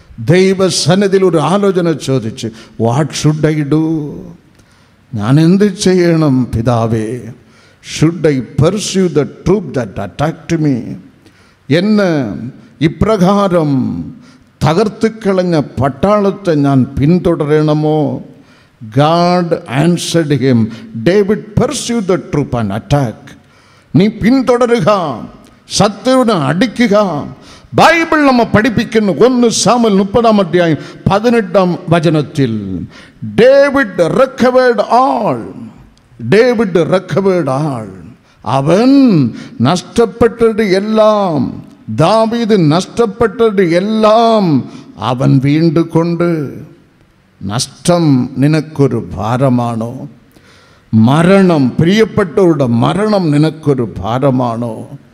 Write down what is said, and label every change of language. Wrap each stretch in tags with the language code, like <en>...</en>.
<ml>ദൈവസന്നിധിയിൽ ഒരു ആലോചന ചോദിച്ച്,</ml> <en>What should I do?</en> <ml>ഞാൻ എന്ത് ചെയ്യണം പിതാവേ?</ml> <en>Should I pursue the truth that attacked me?</en> <ml>എന്ന് ഇപ്രകാരം തകർത്തുക്കളഞ്ഞ പട്ടാളത്തെ ഞാൻ പിന്തുടരണമോ?</ml> <en>God answered him, David, pursue the troop and attack.</en> <ml>നീ പിന്തുടരുക, ശത്രുവിനെ അടിക്കുക. ബൈബിൾ നമ്മ പഠിപ്പിക്കുന്നു 1 സാമുവേൽ 30-ാം അധ്യായം 18-ാം വചനത്തിൽ, David</ml> <en>recovered all. David recovered all.</en> <ml>അവൻ നഷ്ടപ്പെട്ടത് എല്ലാം, ദാവീദ് നഷ്ടപ്പെട്ടത് എല്ലാം അവൻ വീണ്ടുകൊണ്ട്. നഷ്ടം നിനക്കൊരു ഭാരമാണോ? മരണം, പ്രിയപ്പെട്ടവരുടെ മരണം നിനക്കൊരു ഭാരമാണോ?</ml>